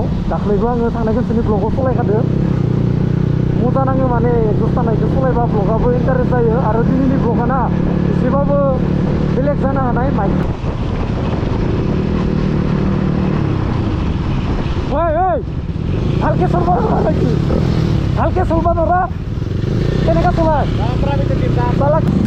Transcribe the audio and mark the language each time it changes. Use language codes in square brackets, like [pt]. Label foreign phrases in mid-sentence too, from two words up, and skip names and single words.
[brx] दाख्लैबो आङो थांनाय खनसेनि ब्लगाव सलायखादो। मोजां नाङो माने एक्जस्ट थानायखौ सलायबा ब्लगाबो इन्टारेस्ट जायो। आरो दिनैनि ब्लगाना एसेबाबो बेलेग जानो हानाय माइक। [as] ओइ ভালকে চলবা নৰা নাকি? ভালকে চলবা নৰা? কেনেকা চলাই? চালাক